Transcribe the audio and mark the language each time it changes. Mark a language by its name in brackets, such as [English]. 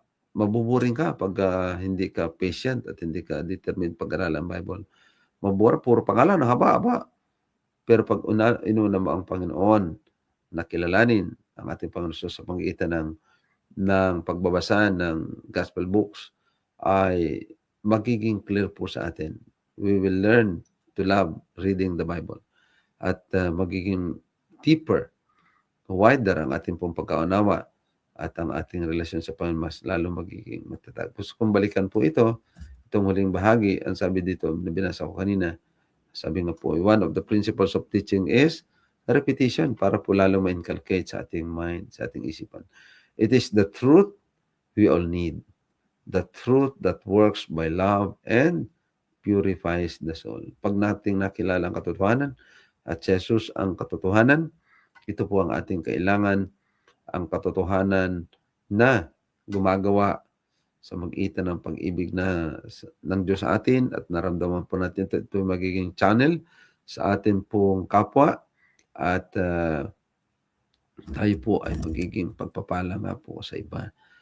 [Filipino] Mabuboring ka pag hindi ka patient at hindi ka determined pag-aralan ang Bible. Puro pangalan, haba-haba. Pero pag inuna mo ang Panginoon, nakilalanin ang ating Panginoon sa pamagitan ng pagbabasa ng Gospel books, ay magiging clear po sa atin. [English] We will learn to love reading the Bible. [Filipino] At magiging deeper, wider ang ating pong pagkaunawa at ang ating relasyon sa Panginoon mas lalo magiging matatag. Gusto kong balikan po itong huling bahagi. Ang sabi dito, nabinasa ko kanina, sabi nga po, [English] one of the principles of teaching is repetition [Filipino] para po lalo ma-inculcate sa ating mind, sa ating isipan. [English] It is the truth we all need. The truth that works by love and purifies the soul. [Filipino] Pag nating nakilala ang katotohanan at Jesus ang katotohanan, ito po ang ating kailangan, ang katotohanan na gumagawa sa mag-itan ng pag-ibig ng Diyos sa atin, at naramdaman po natin ito magiging channel sa atin pong kapwa, at tayo po ay magiging pagpapala nga po sa iba.